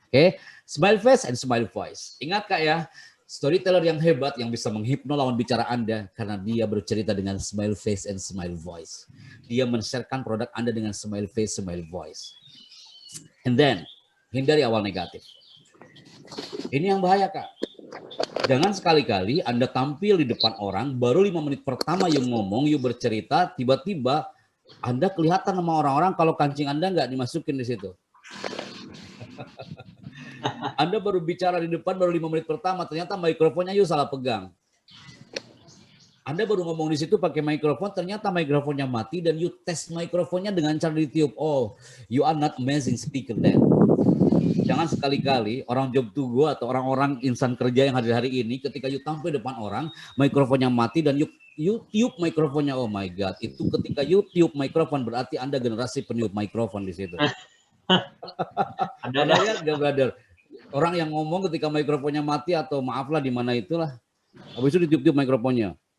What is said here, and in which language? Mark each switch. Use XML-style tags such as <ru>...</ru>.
<en>Oke, smile face and smile voice.</en> <id>Ingat Kak ya, storyteller yang hebat yang bisa menghipno lawan bicara Anda karena dia bercerita dengan</id> <en>smile face and smile voice.</en> <id>Dia men-sharekan produk Anda dengan</id> <en>smile face, smile voice. And then,</en> <id>hindari awal negatif. Ini yang bahaya, Kak. Jangan sekali-kali Anda tampil di depan orang, baru 5 menit pertama you ngomong, you bercerita, tiba-tiba Anda kelihatan sama orang-orang kalau kancing Anda nggak dimasukin di situ. Anda baru bicara di depan baru 5 menit pertama, ternyata mikrofonnya you salah pegang. Anda baru ngomong di situ pakai mikrofon, ternyata mikrofonnya mati dan you tes mikrofonnya dengan cara ditiup.</id> <en>Oh, you are not amazing speaker then.</en> <id>Jangan sekali-kali orang job to go atau orang-orang insan kerja yang hadir hari ini ketika you tampil depan orang, mikrofonnya mati dan you tiup mikrofonnya.</id> <en>Oh my God,</en> <id>itu ketika you tiup mikrofon berarti Anda generasi peniup mikrofon di situ. Ada lihat gak, brother? Orang yang ngomong ketika mikrofonnya mati atau maaflah di mana itulah, habis itu ditiup-tiup mikrofonnya.</id>